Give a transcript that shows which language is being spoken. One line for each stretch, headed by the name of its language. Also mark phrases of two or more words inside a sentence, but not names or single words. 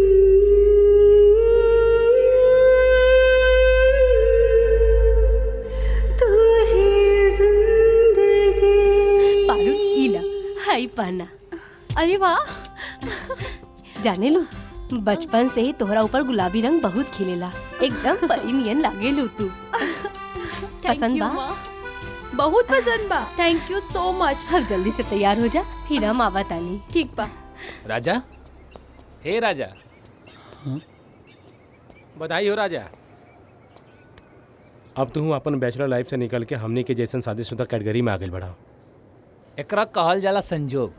Bhojpuri: पारू इला हाई पाना। अरे वाह, जाने लो बचपन से ही तोहरा ऊपर गुलाबी रंग बहुत खिलेला, एकदम परी नियन लागे लो तू। पसंद बा? बहुत पसंद बा।
English: thank you so much.
Bhojpuri: अब जल्दी से तैयार हो जा, फिर हम आवा तानी। ठीक बा। राजा, हे राजा। बधाई हो राजा। अब तू अपन
English: bachelor life
Bhojpuri: से निकल के हमनी के जैसन शादीशुदा कैटेगरी में आगे बढ़ा। एकरा कहल जाला संजोग।